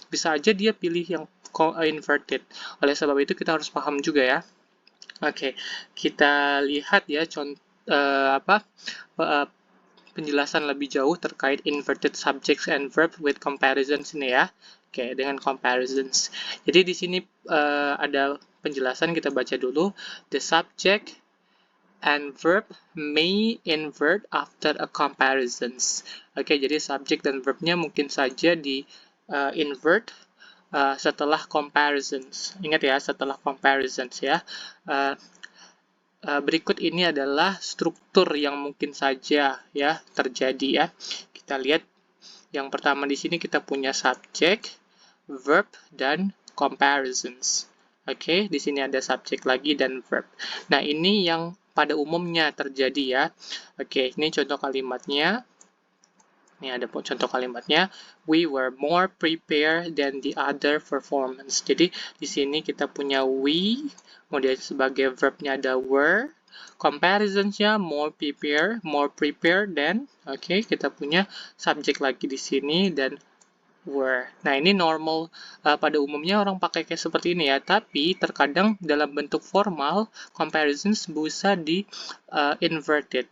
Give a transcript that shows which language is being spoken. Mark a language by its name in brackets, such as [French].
[Indonesian] Bisa aja dia pilih yang inverted. Oleh sebab itu kita harus paham juga ya. Oke, kita lihat ya contoh penjelasan lebih jauh terkait [English] inverted subjects and verb with comparisons [Indonesian] ini ya. Oke, dengan comparisons. Jadi di sini ada penjelasan, kita baca dulu. [English] The subject and verb may invert after a comparisons. [Indonesian] Oke, jadi subjek dan verbnya mungkin saja di invert setelah comparisons. Ingat ya, setelah comparisons ya. Berikut ini adalah struktur yang mungkin saja ya terjadi ya. Kita lihat yang pertama di sini kita punya subject, verb, dan comparisons. Oke, di sini ada subjek lagi dan verb. Nah, ini yang pada umumnya terjadi ya. Oke, ini contoh kalimatnya. Ini ada contoh kalimatnya. [English] We were more prepared than the other performance. [Indonesian] Jadi, di sini kita punya we, kemudian sebagai verbnya ada were. Comparisonsnya more prepared than. Oke, kita punya subjek lagi di sini dan were. Nah, ini normal pada umumnya orang pakai kayak seperti ini ya, tapi terkadang dalam bentuk formal comparisons bisa di inverted.